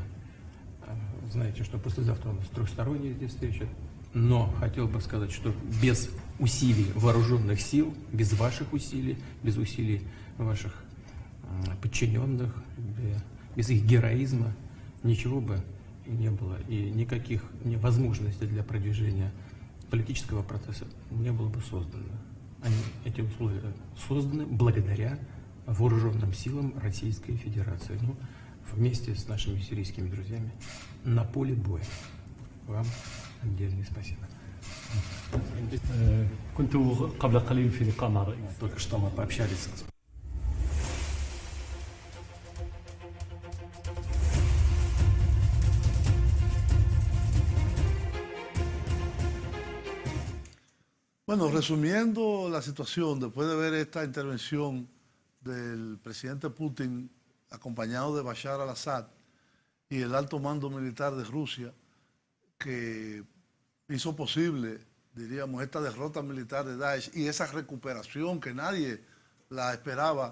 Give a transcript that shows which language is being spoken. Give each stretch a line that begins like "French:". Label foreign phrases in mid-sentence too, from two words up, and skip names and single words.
Russian: Знаете, что послезавтра у нас трехсторонняя здесь встреча, но хотел бы сказать, что без усилий вооруженных сил, без ваших усилий, без усилий ваших подчиненных, без их героизма ничего бы не было, и никаких возможностей для продвижения политического процесса не было бы создано. Эти условия созданы благодаря вооруженным силам Российской Федерации, ну, вместе с нашими сирийскими друзьями на поле боя. Вам отдельное спасибо.
Arabic: كنت قبل قليل في لقاء مع الرئيس.
Russian: Только что мы пообщались с
Spanish: Bueno, resumiendo la situación, después de ver esta intervención del presidente Putin acompañado de Bashar al-Assad y el alto mando militar de Rusia, que hizo posible, diríamos, esta derrota militar de Daesh y esa recuperación que nadie la esperaba